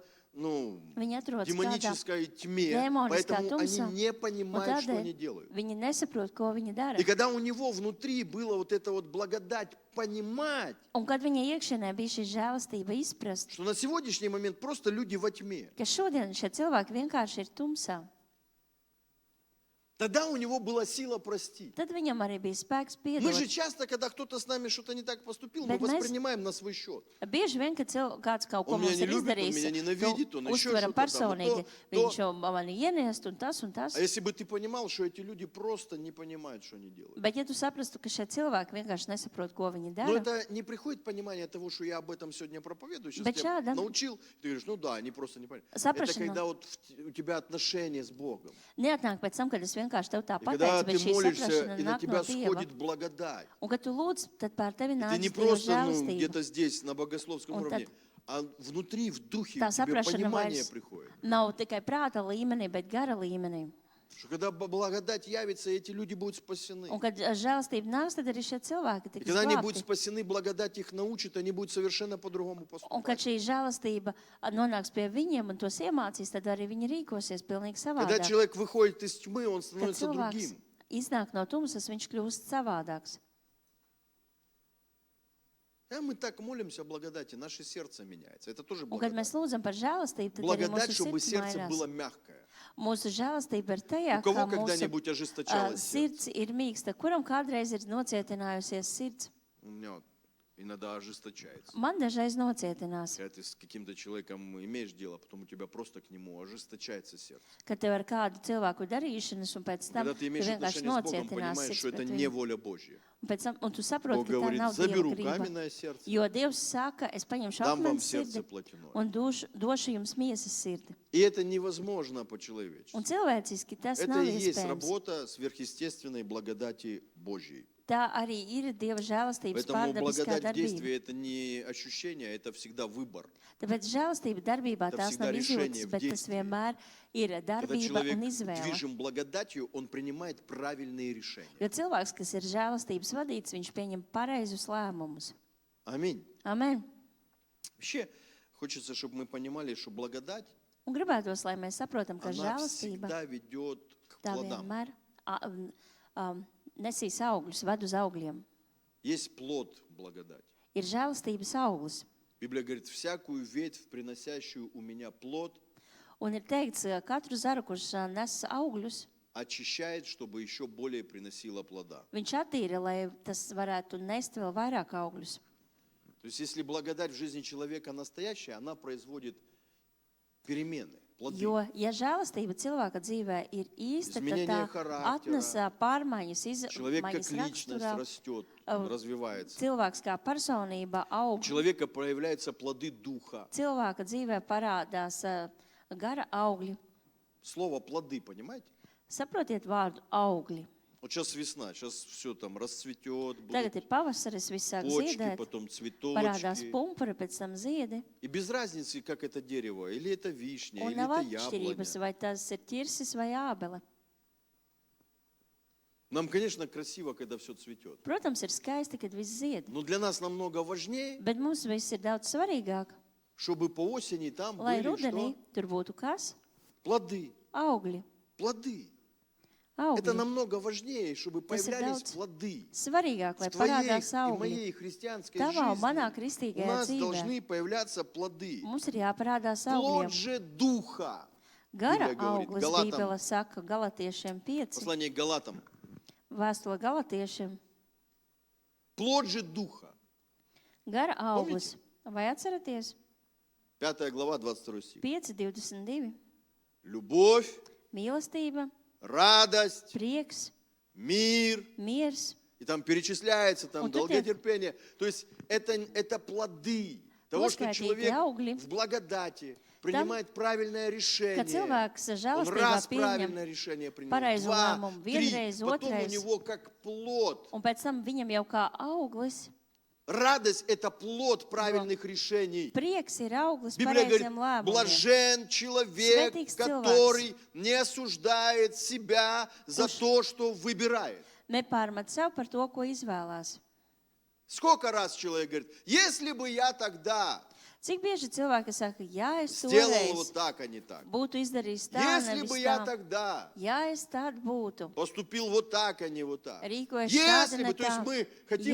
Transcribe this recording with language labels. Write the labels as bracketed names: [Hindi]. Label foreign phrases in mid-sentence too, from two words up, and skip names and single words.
[Latvian] viņi atrodas kādā [Russian] демонической тьме, [Latvian] demoniskā [Russian] поэтому они [Latvian] tumsā. [Russian] не [Latvian] Un [Russian] понимают, что они [Latvian] tādēļ [Russian] делают. [Latvian] viņi nesaprot, ko viņi dara. [Russian] И когда у него внутри была вот эта вот благодать понимать, [Latvian] Un kad viņa iekšienē bija šī žēlastība izprast, [Russian] что на сегодняшний момент просто люди во тьме, [Latvian] ka šodien šie cilvēki vienkārši ir tumsā, [Russian] тогда у него была сила простить. [Latvian] tad viņam arī bija spēks [Russian] Мы же [Latvian] piedot. [Russian] часто, когда кто-то с нами что-то не так поступил, мы [Latvian] Bet mēs- [Russian] воспринимаем на свой счет. [Latvian] Bieži vien, kad kāds kaut ko [Russian] Он меня [Latvian] mums [Russian] не [Latvian] ir [Russian] любит, он [Latvian] izdarījis, [Russian] меня ненавидит, он еще [Latvian] uztveram [Russian] что-то там, [Latvian] personīgi, [Russian] то- [Latvian] viņš jau mani ieniest un tas un tas. [Russian] А если бы ты понимал, что эти люди просто не понимают, что они делают. [Latvian] Bet ja tu saprastu, ka šie cilvēki vienkārši nesaprot, ko viņi [Russian] Но [Latvian] dara, [Russian] это не приходит понимание того, что я об этом сегодня проповедую, сейчас [Latvian] Bet [Russian] тебя [Latvian] šāda- [Russian] научил, ты говоришь: ну да, они просто не понимают. Это [Latvian] Saprašana. [Russian] когда вот у тебя отношения с Богом. [Latvian] neatnāk pēc tam, kad es vienkārši tev tā [Russian] И когда [Latvian] pateicu, bet [Russian] ты [Latvian] šī [Russian] молишься, [Latvian] saprašana [Russian] и на [Latvian] nāk no [Russian] тебя [Latvian] Dieva. [Russian] сходит благодать. [Latvian] Un kad tu lūdz, tad pār tevi [Russian] И ты [Latvian] nāc [Russian] не [Latvian] Dieva [Russian] просто [Latvian] žēlastība. [Russian] где-то здесь, на богословском [Latvian] Un [Russian] уровне, [Latvian] tad [Russian] а внутри, в духе [Latvian] Tā [Russian] тебе [Latvian] saprašana [Russian] понимание [Latvian] vairs [Russian] приходит. [Latvian] nav tikai prāta līmenī, bet gara līmenī. [Russian] Что когда благодать явится, эти люди будут спасены. [Latvian] Un kad žēlastība nāks, tad arī šie cilvēki [Russian] И [Latvian] tiks [Russian] когда они будут [Latvian] glābti. [Russian] спасены, благодать их научит, они будут совершенно по-другому [Latvian] Un kad [Russian] поступать. [Latvian] šī žēlastība nonāks pie viņiem un tos iemācīs, tad arī viņi rīkosies pilnīgi [Russian] Когда [Latvian] savādāk. [Russian] человек выходит из тьмы, он [Latvian] Kad [Russian] становится [Latvian] cilvēks [Russian] другим. [Latvian] iznāk no tumsas, viņš kļūst savādāks. [Russian] А мы так молимся о благодати, наше сердце меняется. Это тоже [Latvian] Un kad mēs [Russian] благодать. [Latvian] lūdzam par žēlastību, tad arī [Russian] Благодать, [Latvian] mūsu [Russian] чтобы [Latvian] sirds [Russian] сердце [Latvian] mainās. [Russian] было мягкое. [Latvian] Mūsu žēlastība ir tajā, [Russian] У кого [Latvian] ka mūsu [Russian] когда-нибудь ожесточалось сердце? [Latvian] sirds ir mīksta. Kuram kādreiz ir nocietinājusies sirds? [Russian] У меня вот иногда ожесточается. [Latvian] Man dažreiz nocietinās. [Russian] Когда ты с каким-то человеком имеешь дело, потом у тебя просто к нему ожесточается сердце. [Latvian] Kad tev ar kādu cilvēku darīšanas, un pēc tam [Russian] Когда ты [Latvian] tu [Russian] имеешь [Latvian] vienkārši [Russian] отношения с Богом, [Latvian] nocietinās [Russian] понимаешь, [Latvian] sirds [Russian] что это [Latvian] pret [Russian] не [Latvian] viņu. [Russian] воля Божья. [Latvian] Un tu saproti, [Russian] Бог [Latvian] ka tā [Russian] говорит: [Latvian] nav Dieva [Russian] заберу [Latvian] grība. [Russian] каменное сердце, [Latvian] Jo Dievs saka, es paņemšu [Russian] дам вам [Latvian] akmens [Russian] сердце [Latvian] sirdi [Russian] плотяное. [Latvian] un došu jums miesas sirdi. [Russian] И это невозможно по-человечески. [Latvian] Un cilvēciski tas [Russian] Это [Latvian] nav [Russian] и есть [Latvian] iespējams. [Russian] работа сверхъестественной благодати Божьей. [Latvian] Tā arī ir Dieva žēlastības [Russian] Поэтому [Latvian] pārdabiskā [Russian] благодать в [Latvian] darbība. [Russian] действии – это не ощущение, это всегда выбор. [Latvian] Tāpēc žēlastība darbībā [Russian] Это [Latvian] tās [Russian] всегда [Latvian] nav [Russian] решение [Latvian] izjūtas, [Russian] в [Latvian] bet tas [Russian] действии. [Latvian] vienmēr ir [Russian] Когда [Latvian] darbība [Russian] человек [Latvian] un izvēle. [Russian] движим благодатью, он принимает правильные решения. [Latvian] Jo cilvēks, kas ir žēlastības vadīts, viņš pieņem pareizus lēmumus. [Russian] Аминь. [Latvian] Amen. [Russian] Вообще, хочется, чтобы мы понимали, что благодать, [Latvian] Un gribētos, lai mēs saprotam, ka [Russian] она [Latvian] žēlastība [Russian] всегда ведет к [Latvian] tā [Russian] плодам. [Latvian] vienmēr nesīs augļus, ved uz augļiem. [Russian] Есть плод благодати. [Latvian] Ir žēlastības auglis. [Russian] Библия говорит: всякую ветвь, приносящую у меня плод, [Latvian] Un ir teikts, katru zaru, kurš nes augļus, [Russian] очищает, чтобы еще более приносила плода. [Latvian] viņš attīra, lai tas varētu nest vēl vairāk augļus. [Russian] То есть, если благодать в жизни человека настоящая, она производит перемены, плоды. [Latvian] Jo, ja žēlastība cilvēka dzīvē ir īsta, tad [Russian] Изменение [Latvian] tā [Russian] характера. [Latvian] atnesa pārmaiņas, [Russian] Человек как [Latvian] izmaiņas [Russian] личность [Latvian] raksturā. [Russian] растет, э, развивается. [Latvian] Cilvēks kā personība [Russian] У [Latvian] aug. [Russian] человека проявляются плоды духа. [Latvian] Cilvēka dzīvē parādās gara augļi. [Russian] Слово плоды, понимаете? [Latvian] Saprotiet vārdu augļi. [Russian] Вот сейчас весна, сейчас все там расцветет, [Latvian] Tagad [Russian] будут [Latvian] ir pavasaris, viss sāk [Russian] почки, [Latvian] ziedēt, [Russian] потом [Latvian] parādās [Russian] цветочки. [Latvian] pumpuri, pēc tam ziedi. [Russian] И без разницы, как это дерево, или это вишня, [Latvian] Un [Russian] или [Latvian] nav [Russian] это [Latvian] atšķirības, [Russian] яблоня. [Latvian] vai tas ir ķirsis vai ābele. [Russian] Нам, конечно, красиво, когда все цветет. [Latvian] Protams, ir skaisti, kad viss zied. [Russian] Но для нас намного важнее, [Latvian] Bet mums viss ir daudz svarīgāk. [Russian] чтобы по осени там [Latvian] Lai [Russian] были [Latvian] rudenī [Russian] что? [Latvian] tur būtu kas? [Russian] Плоды. [Latvian] Augļi. [Russian] Плоды. Это [Latvian] Augļi. [Russian] намного важнее, чтобы [Latvian] Tas ir [Russian] появлялись [Latvian] daudz [Russian] плоды. [Latvian] Svarīgāk, lai [Russian] В твоей [Latvian] parādās [Russian] и [Latvian] augļi. [Russian] моей христианской [Latvian] Tavā un manā [Russian] жизни у [Latvian] kristīgajā [Russian] нас [Latvian] dzīvē [Russian] должны появляться плоды. [Latvian] mums ir jāparādās [Russian] Плод [Latvian] augļiem. [Russian] же духа. [Latvian] Gara [Russian] Bībele говорит, [Latvian] auglis Galātam. Bībele saka Galatiešiem 5, [Russian] Послание к Галатам. [Latvian] vēstule Galatiešiem. [Russian] Плод же духа. [Latvian] Gara auglis. Vai atceraties? [Russian] 5 глава, 22 стих. [Latvian] 5:22. [Russian] Любовь, [Latvian] Mīlestība, [Russian] радость, [Latvian] prieks, [Russian] мир. [Latvian] miers. [Russian] И там перечисляется, там Вот это- долготерпение. То есть это плоды того, что [Latvian] Uzskaitīti [Russian] человек [Latvian] augļi. [Russian] в благодати, принимает правильное [Latvian] Kad [Russian] решение. [Latvian] cilvēks [Russian] Он [Latvian] žēlastībā [Russian] раз [Latvian] pieņem [Russian] правильное решение принял, [Latvian] pareizo [Russian] два, [Latvian] lēmumu, [Russian] три, [Latvian] vienreiz, [Russian] потом у [Latvian] otrais. [Russian] него как плод. [Latvian] Un pēc tam viņam jau kā auglis, [Russian] Радость – это плод правильных решений. [Latvian] prieks ir auglis [Russian] Библия говорит, [Latvian] pareiziem lēmumiem. [Russian] блажен человек, [Latvian] Svētīgs [Russian] который не осуждает себя за [Latvian] Kurš [Russian] то, что выбирает. [Latvian] nepārmet sev par to, ko izvēlās. [Russian] Сколько раз человек говорит, если бы я тогда [Latvian] Cik bieži cilvēki saka, ja es [Russian] сделал [Latvian] toreiz [Russian] вот так, а не так. [Latvian] būtu izdarījis tā, [Russian] Если [Latvian] nevis [Russian] бы я [Latvian] tā. [Russian] тогда [Latvian] Ja es tād būtu, [Russian] поступил вот так, а не вот так. [Latvian] Rīkojies [Russian] Если [Latvian] šādi, [Russian] бы, [Latvian] ne [Russian] то есть [Latvian] tā. [Russian] мы хотим